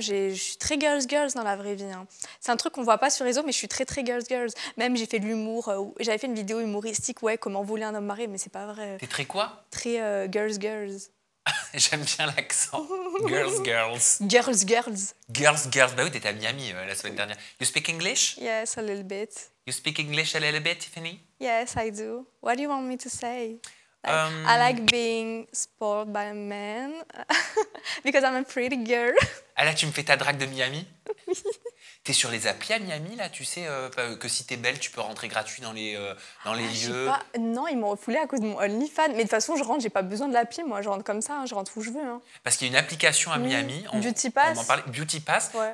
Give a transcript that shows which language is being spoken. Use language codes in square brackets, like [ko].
[fr] Je suis très girls dans la vraie vie. Hein. C'est un truc qu'on voit pas sur les réseaux, mais je suis très girls. Même, j'ai fait de l'humour. J'avais fait une vidéo humoristique, ouais, comment voler un homme marié, mais c'est pas vrai. T'es très quoi? Très girls. J'aime bien l'accent. Girls. Girls. Bah oui, t'étais à Miami la semaine dernière. [en] You speak English? Yes, a little bit. You speak English a little bit, Tiffany? Yes, I do. What do you want me to say? I like being spoiled by a man because I'm a pretty girl. [fr] Ah là, tu me fais ta drague de Miami? Oui. T'es sur les applis à Miami, là? Tu sais que si t'es belle, tu peux rentrer gratuit dans les lieux. Non, ils m'ont refoulé à cause de mon OnlyFans. Mais de toute façon, je rentre, j'ai pas besoin de l'appli. Moi, je rentre comme ça, hein, je rentre où je veux. Hein. Parce qu'il y a une application à Miami. Beauty Pass. On m'en parlait. Beauty Pass. Ouais.